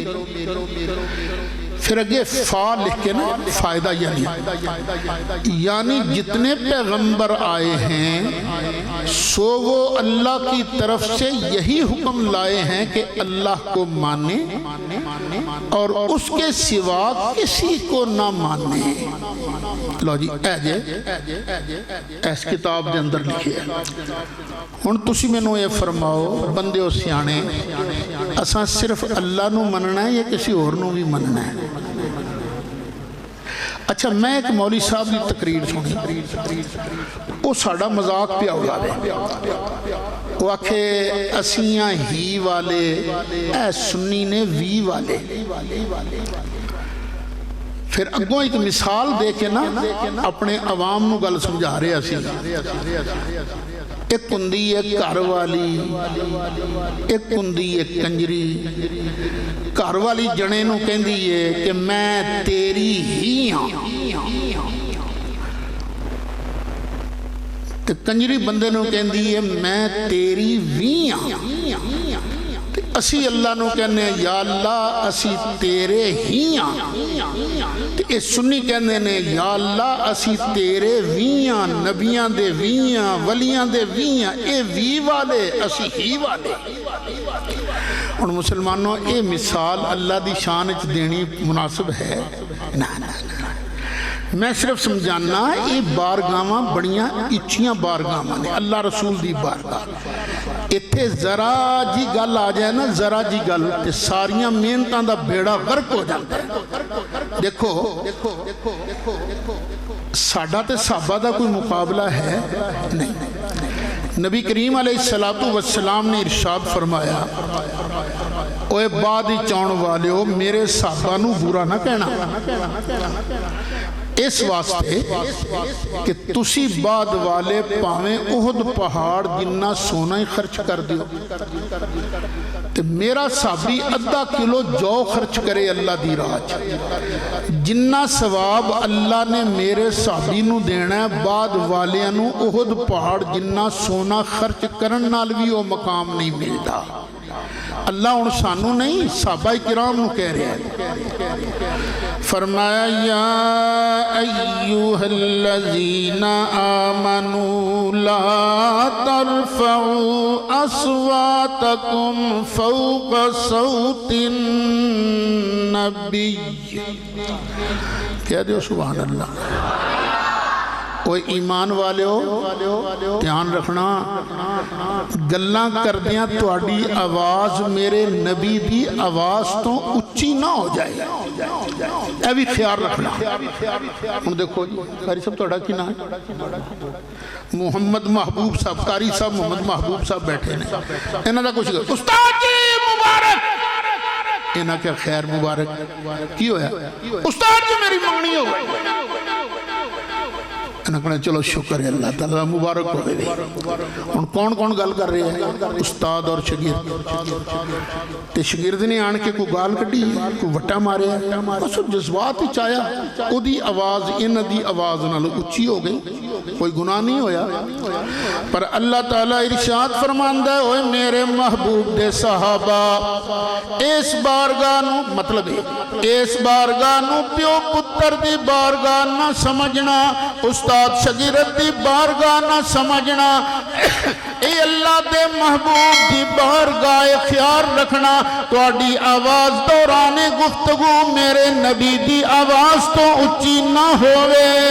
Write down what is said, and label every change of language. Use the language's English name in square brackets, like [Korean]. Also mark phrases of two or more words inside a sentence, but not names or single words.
[Urdu] پھر اگے فا لکھ کے نا فائدہ یعنی جتنے پیغمبر آئے ہیں سو وہ اللہ کی طرف سے یہی حکم لائے ہیں کہ اللہ کو مانے اور اس کے سوا کسی کو نہ مانے۔ [Punjabi] لو جی اس کتاب دے اندر لکھی ہے۔ ہن تسی مینوں یہ فرماؤ بندے ہو سیانے، اساں صرف اللہ نو مننا ہے یا کسی اور نو بھی مننا ہے؟ اچھا میں ایک مولوی صاحب کی تقریر سنی، وہ ساڑا مذاق پہ اڑاوے، وہ آکھے اسیاں ہی والے، اے سنی نے وی والے۔ پھر اگوں ایک مثال دے کے نا اپنے عوام نو گل سمجھا رہے اسی۔ ایک کندی ایک گھر والی، ایک کندی ایک کنجری۔ گھر والی جنے نو کہندی ہے کہ میں تیری ہی ہاں، تے کنجری بندے نو کہندی ہے میں تیری وی ہاں۔ اسی اللہ نو کہنے ہیں یا اللہ اسی تیرے ہی ہاں، تے اے سنی کہنے نے یا اللہ اسی تیرے ویاں، نبیاں دے ویاں، ولیاں دے ویاں، اے وی والے اسی ہی والے۔ اور مسلمانوں اے مثال اللہ دی شان اچ دینی مناسب ہے؟ نا نا نا، میں صرف سمجھانا یہ بارگاہاں بڑیاں اچھیاں بارگاہاں نے، اللہ رسول دی بارگاہ۔ اتھے ذرا جی گل آ جائے نا، ذرا جی گل تے ساریاں محنتاں دا بیڑا غرق ہو جاتا ہے۔ دیکھو ساڈا تے صحابہ دا کوئی مقابلہ ہے نہیں۔ نبی کریم علیہ السلام نے ارشاد فرمایا اوے بعد ہی چون والے ہو میرے صحابہ نو برا نہ کہنا، اس واسطے کہ تسی بعد والے پاویں احد پہاڑ جنہ سونا ہی خرچ کر دیو، تے میرا صحابی 1/2 کلو جو خرچ کرے اللہ دی راہ، جنہ ثواب اللہ نے میرے صحابی نو دینا ہے بعد والیاں نو احد پہاڑ جنہ سونا خرچ کرن نال بھی [Urdu] وہ مقام نہیں ملتا۔ [Punjabi] اللہ ہن سانو نہیں صحابہ کرام نو کہہ رہا ہے فرمایا [Arabic] یا ایوہ الذین آمنوا لا ترفعوا اصواتکم فوق صوت النبی [Punjabi] کہہ دیو [Arabic] سبحان اللہ [Punjabi] کوئی ایمان والے ہو دھیان رکھنا گلاں کردیاں تہاڈی آواز میرے نبی دی آواز تو اچھی نہ ہو جائے اے بھی خیال رکھنا ہن دیکھو جی قاری صاحب تہاڈا کی نام ہے محمد محبوب صاحب قاری صاحب محمد محبوب صاحب بیٹھے نے انہاں دا کچھ استاد جی مبارک انہاں کے خیر مبارک کی ہویا استاد جی میری منگنی ہو گئی انہوں نے چلو شکر ہے اللہ تعالیٰ مبارک ہو گئی ان کون گل کر رہے ہیں استاد اور شگرد تے شگرد نے آن کے کوئی گال کٹی کوئی وٹا مارے بس جذبات ہی چایا او دی آواز ان دی آواز نالو اچھی ہو گئی کوئی گناہ نہیں ہویا پر اللہ تعالیٰ ارشاد فرماندہ ہے اوے میرے محبوب دے صحابہ اس بارگاہ نو مطلب ہے اس بارگاہ نو پیو پتر دی بارگاہ نہ سمجھنا استاد شگرد دی بارگاہ نہ سمجھنا اے اللہ دے محبوب دی بارگاہ خیال رکھنا تہاڈی آواز دوران گفتگو میرے نبی دی آواز تو اچھی نہ ہوئے